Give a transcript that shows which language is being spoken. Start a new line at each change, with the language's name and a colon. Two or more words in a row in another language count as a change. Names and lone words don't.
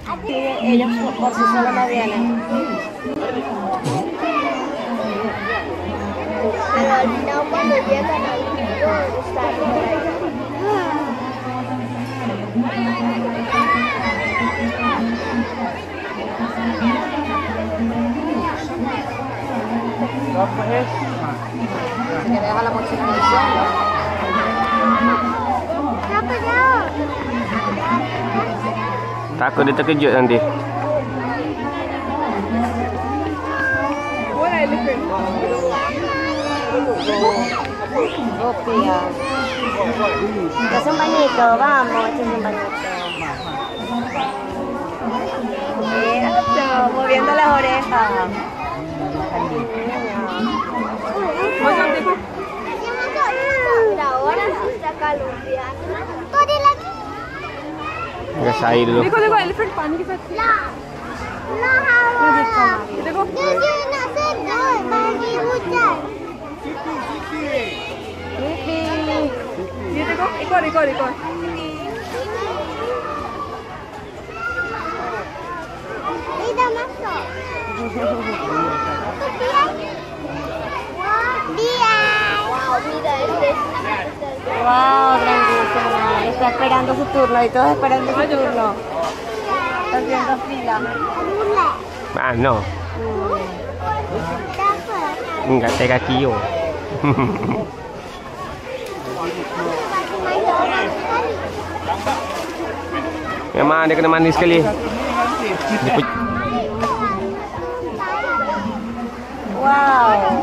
Malay: Kalau di nombor dia kan nak tidur Ustaz. Berapa es? Ada halaman Indonesia. Kenapa jauh? Takut dia terkejut nanti. Kopi ya. Ke Sembanito,
Spanish: vamos, a Sembanito. Eso, moviendo las orejas. Ahora sí saca lumpia.
Malay: Kau ada lagi?
Indonesian: Kasih air dulu.
Hindi: देखो एलिफेंट पानी के साथ Lah hawa. देखो
Malay: Dia nak sedut bagi hujan.
Hindi: ये देखो एक और
Malay: Ini dah masuk. Dia.
Spanish: Wow, grandísima. Está esperando su turno y todos esperando su turno. Está haciendo fila.
Malay: Mana? Dapat.
Indonesian: Enggak saya kaki yo.
Malay: Memang dia kena mandi sekali. Wow.